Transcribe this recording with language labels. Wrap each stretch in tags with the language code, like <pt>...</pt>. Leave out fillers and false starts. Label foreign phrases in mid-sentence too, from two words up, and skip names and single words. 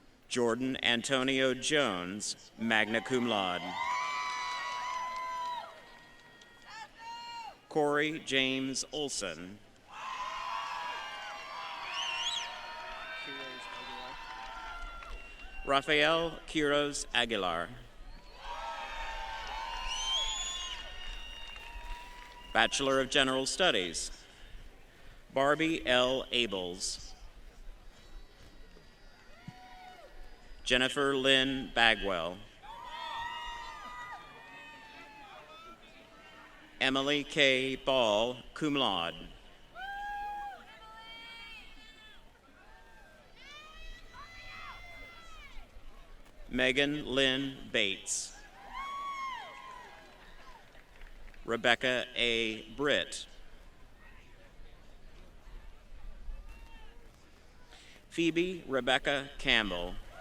<en>Jordan Antonio Jones,</en> <la>magna cum laude.</la> <en>Corey James Olson. Rafael Quiroz Aguilar. Bachelor of General Studies, Barbie L. Abels. Jennifer Lynn Bagwell. Emily K. Ball,</en> <la>cum laude.</la> <en>Megan Lynn Bates. Rebecca A. Britt. Phoebe Rebecca Campbell.</en>